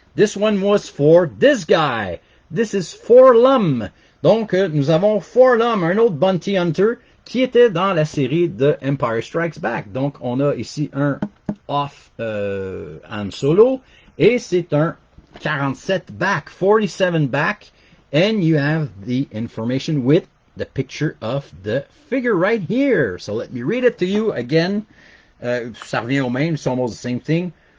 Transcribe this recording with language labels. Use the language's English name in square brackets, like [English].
[English] This one was for this guy. This is Forlum. [French] Donc, nous avons Forlum, un autre Bounty Hunter, qui était dans la série de Empire Strikes Back. Donc, on a ici un off Han Solo. Et c'est un [English] 47 back, 47 back, and you have the information with the picture of the figure right here. So let me read it to you again. [French] Ça revient au même, [English] it's almost the same thing.